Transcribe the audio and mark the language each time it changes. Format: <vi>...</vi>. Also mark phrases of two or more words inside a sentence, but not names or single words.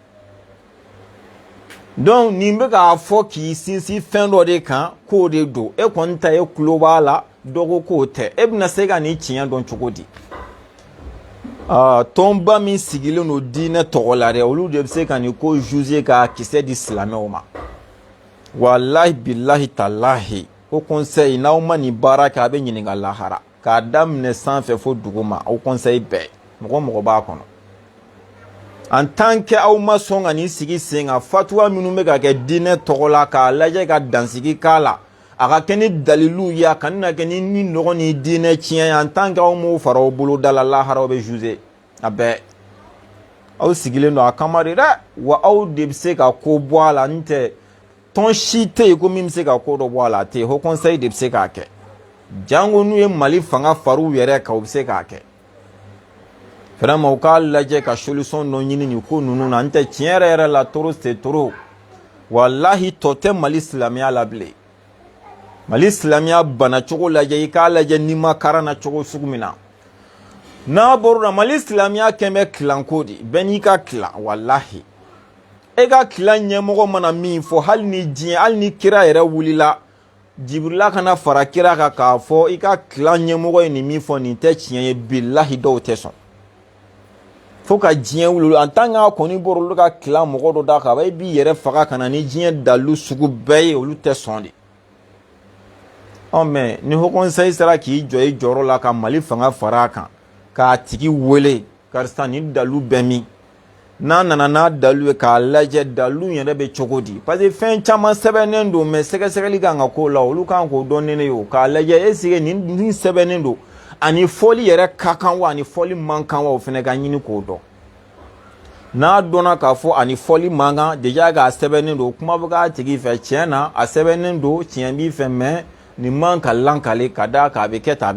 <bm>donc nin bɛ k'a fɔ k'i sinsin fɛn dɔ de kan k'o de don e kɔni ta e tulo b'a la dɔ ko k'o tɛ e bɛna se ka nin tiɲɛ dɔn cogo di tɔnba min sigilen don diinɛ tɔgɔ la dɛ olu de bɛ se ka nin ko juger k'a kisɛ di silamɛw ma</bm> <ar>والله بالله تالله</ar> <bm>o conseil n'aw ma nin baara kɛ a bɛ ɲininka lahara k'a daminɛ sanfɛ fo dugu ma aw conseil bɛɛ mɔgɔ b'a kɔnɔ</bm> <fr>en tant que</fr> <bm>aw ma sɔn ka nin sigi sen kan fatuwa minnu bɛ ka kɛ diinɛ tɔgɔ la k'a lajɛ ka dansigi k'a la a ka kɛ ni dalilu ye a kana kɛ ni nɔgɔ ni diinɛ tiɲɛ ye</bm> <fr>en tant que</fr> <bm>aw m'o fara aw bolo da la lahara aw bɛ juger a bɛɛ aw sigilen don a kama de dɛ wa aw de bɛ se ka ko bɔ a la n tɛ tɔn si tɛ yen ko min bɛ se ka ko dɔ bɔ a la a tɛ yen</bm> <fr>Haut conseil</fr> <bm>de bɛ se k'a kɛ jango n'u ye Mali fanga fariw yɛrɛ kan u bɛ se k'a kɛ vraiment u k'a lajɛ ka solution dɔ ɲini nin ko ninnu na n tɛ tiɲɛ yɛrɛ la</bm> <fr>trop c'est trop</fr> <bm>wallahi tɔ tɛ Mali silamɛya la bilen Mali silamɛya bana cogo lajɛ i k'a lajɛ n'i ma karan na cogo sugu min na n'a bɔra Mali silamɛya kɛn bɛ kilanko de bɛɛ n'i ka kilan wallahi e ka kilan ɲɛmɔgɔ mana min fɔ hali ni kira yɛrɛ wulila Jibrila kana fara kira kan k'a fɔ i ka kilan ɲɛmɔgɔ ye nin min fɔ nin tɛ tiɲɛ ye bilahi dɔw tɛ sɔn fo ka diɲɛ wuli</bm> <fr>en tant que</fr> <bm>a kɔni bɔra olu ka kilan mɔgɔ dɔ da kan i b'i yɛrɛ faga ka na ni diɲɛ dalu sugu bɛɛ ye olu tɛ sɔn de mais ni</bm> <fr>Haut conseil</fr> <bm>sera k'i jɔ i jɔyɔrɔ la ka Mali fanga fara a kan k'a tigi wele karisa ni dalu bɛ min n'a nana n'a dalu ye k'a lajɛ dalu yɛrɛ bɛ cogo di</bm> <fr>parce que</fr> <bm>fɛn caman sɛbɛnnen don mais sɛgɛsɛgɛli kan ka k'o la olu kan k'o dɔn ne ye o k'a lajɛ</bm> <fr>est-ce que</fr> <bm>nin sɛbɛnnen don ani fɔli yɛrɛ ka kan wa ani fɔli man kan wa o fana ka ɲini k'o dɔn n'a dɔnna k'a fɔ ani fɔli man kan déjà k'a sɛbɛnnen don kuma bɛ k'a tigi fɛ tiɲɛ na a sɛbɛnnen don tiɲɛ b'i fɛ mais nin man ka lankale ka d'a kan a bɛ kɛ tan a</bm>